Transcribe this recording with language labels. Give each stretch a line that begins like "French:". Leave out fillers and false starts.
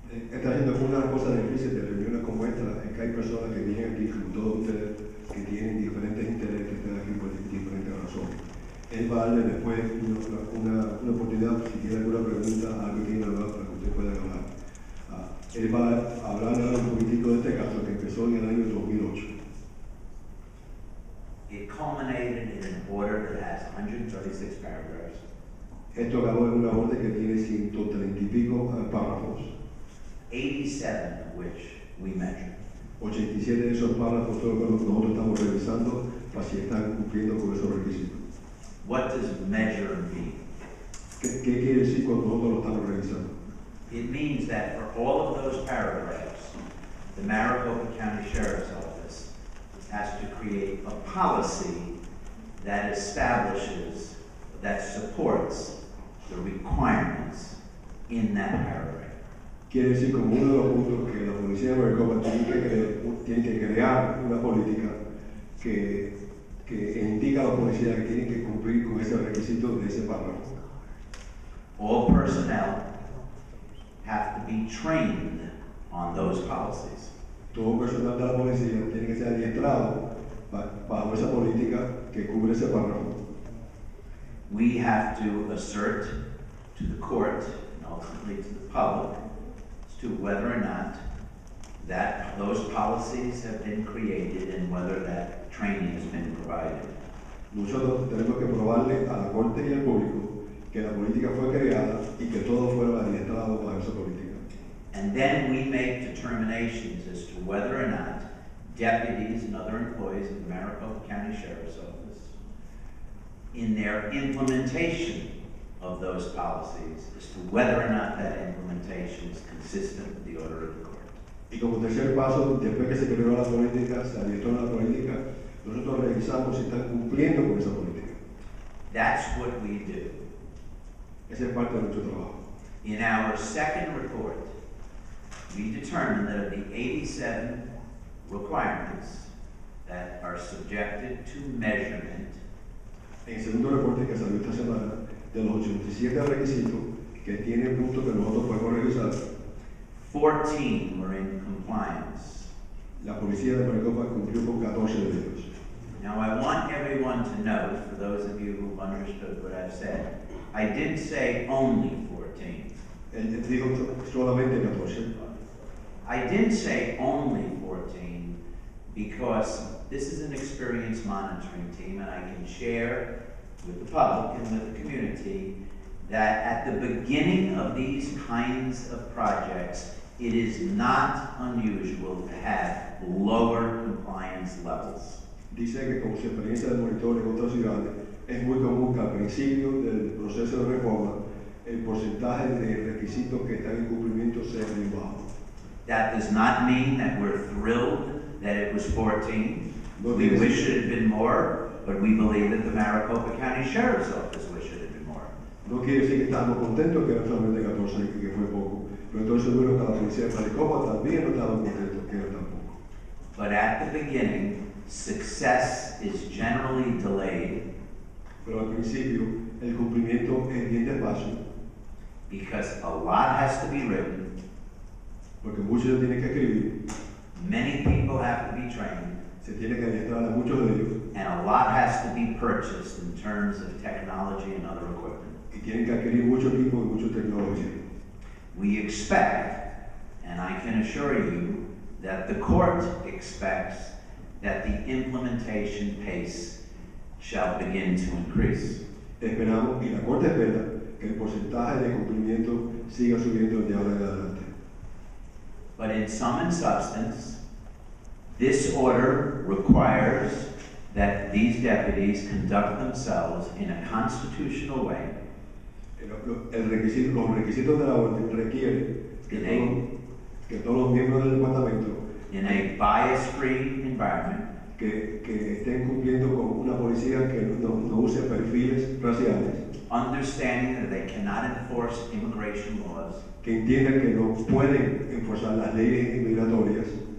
Spanish: Está siendo una cosa difícil de reuniones como esta, es que hay personas que vienen aquí, como todos ustedes, que tienen diferentes intereses, que están aquí por diferentes razones. Él va a darle después una oportunidad, si tiene alguna pregunta, algo que tiene hablar para que usted pueda hablar. Él va a hablar ahora un poquitico de este caso que empezó en el año 2008.
English: It culminated in an order that has 136 paragraphs.
Spanish: Esto acabó en una orden que tiene 130 y pico párrafos.
English: 87 of which we measured.
Spanish: 87 de esos párrafos son los que nosotros estamos revisando para si están cumpliendo con esos requisitos.
English: What does measure mean?
Spanish: ¿Qué quiere decir cuando nosotros lo estamos revisando?
English: It means that for all of those paragraphs, the Maricopa County Sheriff's Office has to create a policy that establishes, that supports the requirements in that paragraph.
Spanish: Quiere decir, como uno de los puntos, que la policía de Maricopa tiene que crear una política que indica a los policías que tienen que cumplir con ese requisito de ese párrafo.
English: All personnel have to be trained on those policies.
Spanish: Todo personal de la policía tiene que ser adiestrado bajo esa política que cubre ese párrafo.
English: We have to assert to the court and ultimately to the public as to whether or not that those policies have been created and whether that training has been provided.
Spanish: Nosotros tenemos que probarle a la corte y al público que la política fue creada y que todos fueron adiestrados bajo esa política.
English: And then we make determinations as to whether or not deputies and other employees of the Maricopa County Sheriff's Office, in their implementation of those policies, as to whether or not that implementation is consistent with the order of the court.
Spanish: Y como tercer paso, después que se creó la política, se adiestró la política, nosotros revisamos si están cumpliendo con esa política.
English: That's what we do.
Spanish: Esa es parte de nuestro trabajo.
English: In our second report, we determined that of the 87 requirements that are subjected to measurement,
Spanish: En el segundo reporte que salió esta semana, de los 87 requisitos que tiene puntos que nosotros podemos revisar,
English: 14 were in compliance.
Spanish: la policía de Maricopa cumplió con 14 de ellos.
English: Now, I want everyone to note, for those of you who've understood what I've said, I didn't say only 14.
Spanish: Él dijo solamente 14.
English: I didn't say only 14 because this is an experienced monitoring team, and I can share with the public and with the community that at the beginning of these kinds of projects, it is not unusual to have lower compliance levels.
Spanish: Dice que con su experiencia de monitor en otras ciudades, es muy común que al principio del proceso de reforma, el porcentaje de requisitos que están en cumplimiento sea muy bajo.
English: That does not mean that we're thrilled that it was 14.
Spanish: No
English: We
Spanish: quiere
English: wish
Spanish: decir-
English: it had been more, but we believe that the Maricopa County Sheriff's Office wish it had been more.
Spanish: No quiere decir que estamos contentos que eran solamente 14 y que fue poco, pero estoy seguro que la policía de Maricopa también no estaba contento que era tan poco.
English: But at the beginning, success is generally delayed
Spanish: Pero al principio el cumplimiento es bien despacio,
English: because a lot has to be written,
Spanish: porque muchos se tienen que escribir,
English: many people have to be trained,
Spanish: se tiene que adiestrar a muchos de ellos
English: and a lot has to be purchased in terms of technology and other equipment.
Spanish: y tienen que adquirir mucho equipo y mucha tecnología.
English: We expect, and I can assure you, that the court expects that the implementation pace shall begin to increase.
Spanish: Esperamos y la Corte espera que el porcentaje de cumplimiento siga subiendo de ahora en adelante.
English: But in sum and substance, this order requires that these deputies conduct themselves in a constitutional way,
Spanish: Los requisitos de la orden requieren que todos los miembros del departamento
English: in a bias-free environment,
Spanish: que estén cumpliendo con una policía que no use perfiles raciales,
English: understanding that they cannot enforce immigration laws,
Spanish: que entiendan que no pueden enforzar las leyes inmigratorias